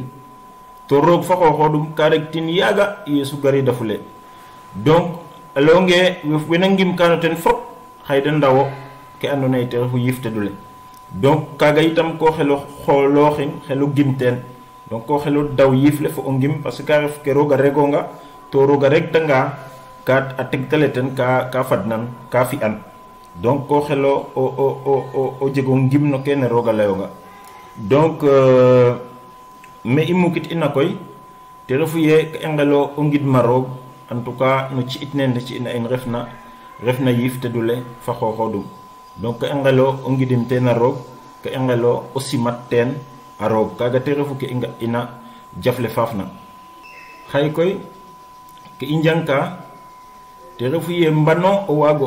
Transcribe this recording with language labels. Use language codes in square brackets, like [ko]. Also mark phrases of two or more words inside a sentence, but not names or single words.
[srr] to roog fa xooxoodum ka regtin yaaga Yesu garida fule donc a leyonge wena ngim kano ten fop xay da ndawo ke andona ye te refu yiif tedule donc kaga itam ko xelo xoolooxin xelo gim teen donc ko xelo daw yiif le fo o ngim [fr] parce que [srr] a ref ke roog a regonga to roog a regtanga ka a tegtale ten ka fadnan ka fi'an donc ko xelo o jego ngim no kene roog a layonga donc me i mukit ina koy te refu ye ka i ngelo o ngidma roog [fr] en tout cas [srr] no ci it nene ci ina in refna yiif tedule fa xooxoodum donc ka i ngelo o ngidim teen a roog ka i ngelo o simat teen a roog kaga te refu ke i nga ina jafle faafna xay koy ke i njangka te refu ye mbano o waago